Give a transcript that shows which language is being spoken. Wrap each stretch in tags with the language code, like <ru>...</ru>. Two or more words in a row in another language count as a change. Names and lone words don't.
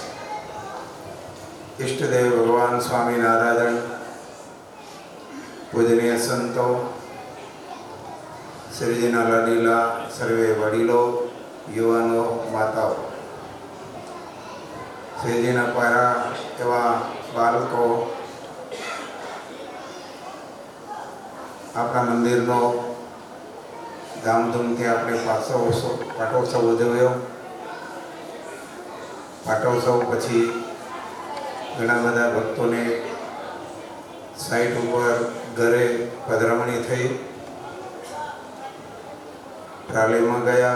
<gu>ઇષ્ટદેવ ભગવાન સ્વામી નારાયણ, પૂજનીય સંતો, શ્રીજીના લાડીલા સર્વે વડીલો, યુવાનો, માતાઓ, શ્રીજીના પારા એવા બાળકો, આપણા મંદિરનો ધામધૂમથી આપણે પાટોત્સવ ઉજવ્યો. પાટોત્સવ પછી ઘણા બધા ભક્તોને સાઈટ ઉપર ઘરે પધરામણી થઈ, ટ્રાલીમાં ગયા.</gu>